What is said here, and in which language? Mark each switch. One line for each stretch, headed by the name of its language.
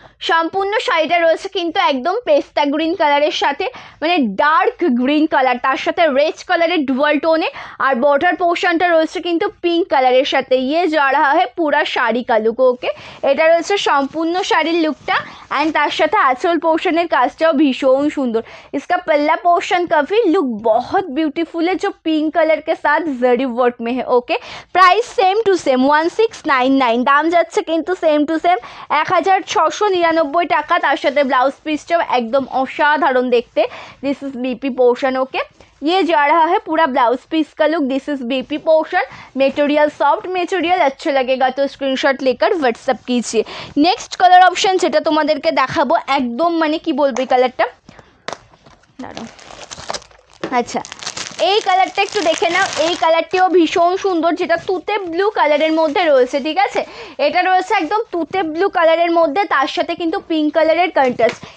Bangla: সম্পূর্ণ শাড়িটা রয়েছে কিন্তু একদম পেস্তা গ্রিন কালারের সাথে, মানে ডার্ক গ্রিন কালার, তার সাথে রেড কালারের ডুয়াল টোনে, আর বর্ডার পোর্শনটা রয়েছে কিন্তু পিঙ্ক কালারের সাথে।
Hindi: ইয়ে যা রাহা है पूरा শাড়ি का लुक।
Bangla: ওকে, এটা রয়েছে সম্পূর্ণ শাড়ির লুকটা, অ্যান্ড তার সাথে আঁচল পোর্শনের কাজটাও ভীষণ সুন্দর।
Hindi: इसका पल्ला पोर्शन का भी लुक बहुत ब्यूटीफुल है, जो पिंक कलर के साथ जरी वर्क में है।
Bangla: Okay, price same to same 1699, দাম যাচ্ছে কিন্তু সেম টু সেম 1699 টাকা। তার সাথে ব্লাউজ পিসটাও একদম অসাধারণ দেখতে। This is BP portion.
Hindi: Okay, ये जा रहा है पूरा ब्लाउज पीस का look. This is BP portion, material soft material, अच्छा लगेगा तो स्क्रीनशॉट लेकर व्हाट्सअप कीजिए।
Bangla: नेक्स्ट कलर ऑप्शन যেটা তোমাদেরকে দেখাবো একদম মানে কি বলবো এই কালারটা, দাঁড়াও। আচ্ছা, এই কালারটা একটু দেখে নাও, এই কালারটিও ভীষণ সুন্দর, যেটা তুতে ব্লু কালারের মধ্যে রয়েছে, ঠিক আছে? এটা রয়েছে একদম তুতে ব্লু কালারের মধ্যে, তার সাথে কিন্তু পিঙ্ক কালারের কন্ট্রাস্ট।